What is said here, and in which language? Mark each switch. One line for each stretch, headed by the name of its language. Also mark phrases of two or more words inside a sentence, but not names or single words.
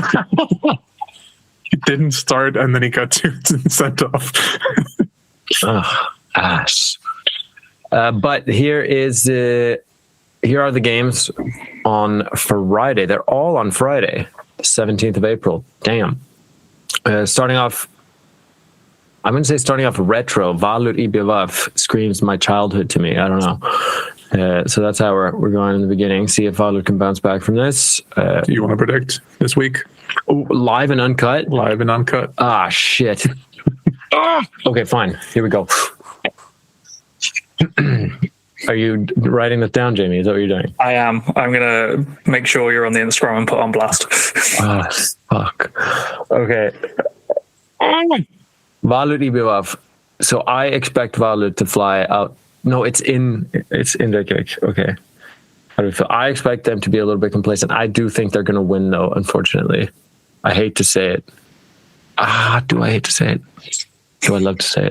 English: He didn't start, and then he got sent off. Ass. But here are the games on Friday. They're all on Friday, the 17th of April. Damn. Starting off retro. Valur IBVF screams my childhood to me. I don't know. So that's how we're going in the beginning. See if Valur can bounce back from this. Do you want to predict this week? Live and uncut? Live and uncut. Ah, shit. Okay, fine. Here we go. Are you writing this down, Jamie? Is that what you're doing? I am. I'm going to make sure you're on the Instagram and put on blast. Oh, fuck. Okay. Valur IBVF. So I expect Valur to fly out. No, it's in Reykjavik. Okay. How do we feel? I expect them to be a little bit complacent. I do think they're going to win, though, unfortunately. I hate to say it. Do I hate to say it? Do I love to say it?